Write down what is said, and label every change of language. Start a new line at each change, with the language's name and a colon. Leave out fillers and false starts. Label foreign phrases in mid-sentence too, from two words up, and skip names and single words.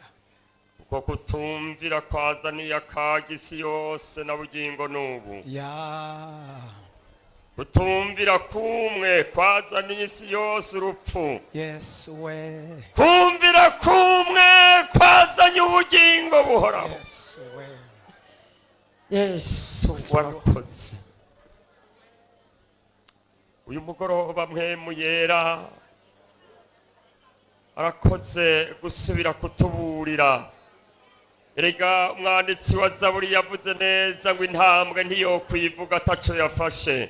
Rundi: Uko kutumvira kwazaniye akaga isi yose na bugingo n'ubu. Kutumvira kumwe kwazaniye isi yose urupfu. Yes we. Kumvira kumwe kwazanye ubugingo buhoraho. Yes we. Yesu warakoze. Uyu mugoroba mpemu yera arakoze gusubira kutuburira. Erega umwanditsi wa Zaburi yavuze neza ngo intambwe ntiyo kwivuga ataco yafashe.